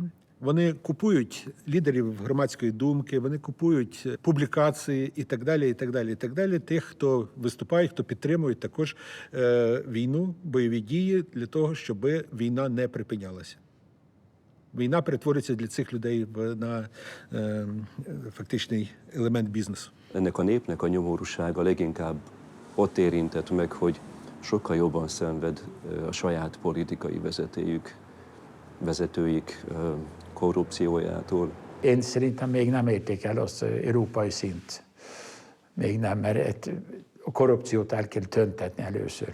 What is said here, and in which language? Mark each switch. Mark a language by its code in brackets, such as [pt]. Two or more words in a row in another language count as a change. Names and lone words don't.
[uk] Вони купують лідерів громадської думки, вони купують публікації і так далі, і так далі, і так далі. Тих, хто виступає, хто підтримує також війну, бойові дії для того, щоб війна не припинялася. Vійна перетворюється для цих людей на фактичний елемент бізнесу. [hu] Ennek a népnek a nyomorúsága leginkább ott érintett meg, hogy sokkal jobban szenved a saját politikai vezetőik korrupciójától. Én szerintem még nem érték el az európai szint. Még nem, mert a korrupciót el kell töntetni először.